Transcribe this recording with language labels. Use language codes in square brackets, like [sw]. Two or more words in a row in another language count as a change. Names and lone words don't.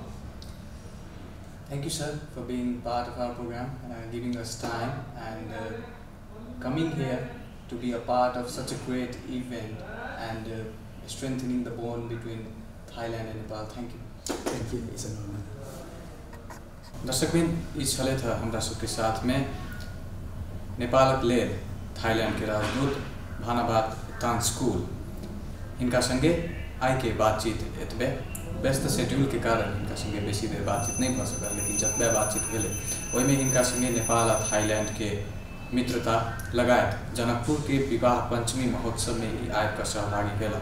[en] Thank you, sir, for being part of our program, giving us time and coming here to be a part of such a great event and strengthening the bond between Thailand and Nepal. Thank you. Thank you. It's an honor. [mai] दर्शकबिन यी छलै था हमरा सबके साथ में नेपालक लेल थाईलैंड के राजदूत भानाबात तांस्कुल इनका संगे आई के बातचीत एतबे व्यस्त शेड्यूल के कारण इनका संगे बेसी देर बातचीत नहीं भऽ सकल, लेकिन जतबे बातचीत भेलै ओहिमे इनका संगे नेपाल आ थाईलैंड के मित्रता लगायत जनकपुर के विवाह पंचमी महोत्सव में ई आबि कऽ सहभागी भेला।